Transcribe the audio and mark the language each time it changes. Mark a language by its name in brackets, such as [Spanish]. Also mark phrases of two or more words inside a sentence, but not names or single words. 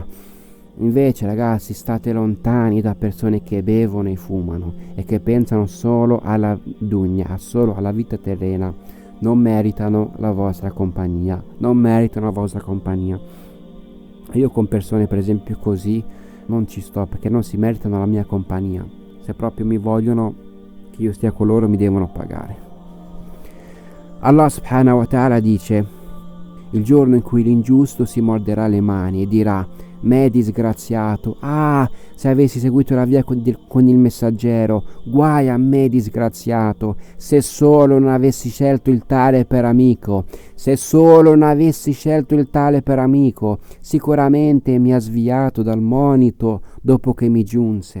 [Italian] Invece ragazzi, state lontani da persone che bevono e fumano e che pensano solo alla dunya, solo alla vita terrena. Non meritano la vostra compagnia, Io con persone per esempio così non ci sto, perché non si meritano la mia compagnia. Se proprio mi vogliono che io stia con loro mi devono pagare. Allah [Arabic] سبحانه وتعالى [Italian] dice: il giorno in cui l'ingiusto si morderà le mani e dirà: me disgraziato, ah, se avessi seguito la via con il messaggero, guai a me disgraziato, se solo non avessi scelto il tale per amico, se solo non avessi scelto il tale per amico, sicuramente mi ha sviato dal monito dopo che mi giunse.